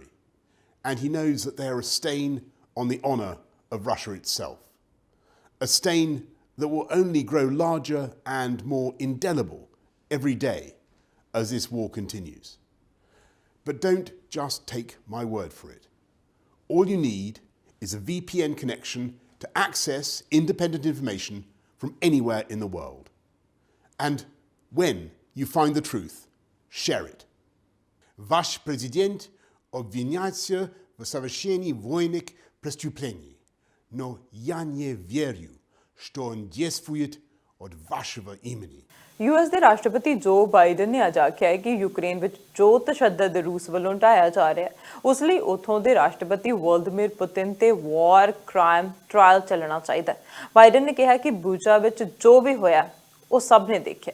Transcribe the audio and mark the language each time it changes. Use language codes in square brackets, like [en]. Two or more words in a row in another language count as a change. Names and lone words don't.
[en] And he knows that they are a stain on the honour of Russia itself, a stain that will only grow larger and more indelible every day as this war continues. But don't just take my word for it. All you need is a VPN connection to access independent information from anywhere in the world. And when you find the truth, share it. [ru] Ваш президент обвиняется в совершении военных преступлений, но я не верю, что он действует от вашего имени. [pa] US ਦੇ ਰਾਸ਼ਟਰਪਤੀ ਜੋ ਬਾਈਡਨ ਨੇ ਅੱਜ ਆਖਿਆ ਹੈ ਕਿ ਯੂਕਰੇਨ ਵਿੱਚ ਜੋ ਤਸ਼ੱਦਦ ਰੂਸ ਵੱਲੋਂ ਢਾਇਆ ਜਾ ਰਿਹਾ ਹੈ ਉਸ ਲਈ ਉੱਥੋਂ ਦੇ ਰਾਸ਼ਟਰਪਤੀ ਵਲਦੀਮੀਰ ਪੁਤਿਨ ਤੇ [en] war crime trial [pa] ਚੱਲਣਾ ਚਾਹੀਦਾ ਹੈ। ਬਾਈਡਨ ਨੇ ਕਿਹਾ ਕਿ ਬੂਚਾ ਵਿੱਚ ਜੋ ਵੀ ਹੋਇਆ ਉਹ ਸਭ ਨੇ ਦੇਖਿਆ।